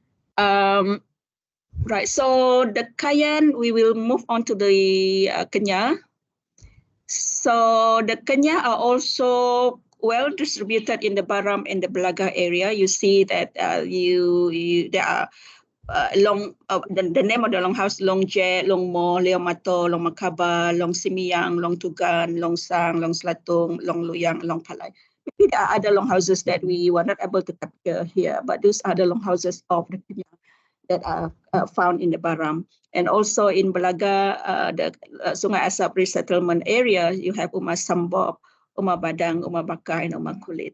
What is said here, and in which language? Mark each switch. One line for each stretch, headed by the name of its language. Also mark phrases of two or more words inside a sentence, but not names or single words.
English: Right, so the Kayan, we will move on to the Kenyah. So the Kenyah are also well distributed in the Baram and the Belaga area. You see that there are the name of the longhouse: Long Je, Long Mo, Leo Mato, Long Makaba, Long Simiang, Long Tugan, Long Sang, Long Slatung, Long Luyang, Long Palai. Maybe there are other longhouses that we were not able to capture here, but those are the longhouses of the Kenyah that are found in the Baram. And also in Belaga, the Sungai Asap resettlement area, you have Uma Sambop, Uma Badang, Uma Bakar, and Uma Kulit.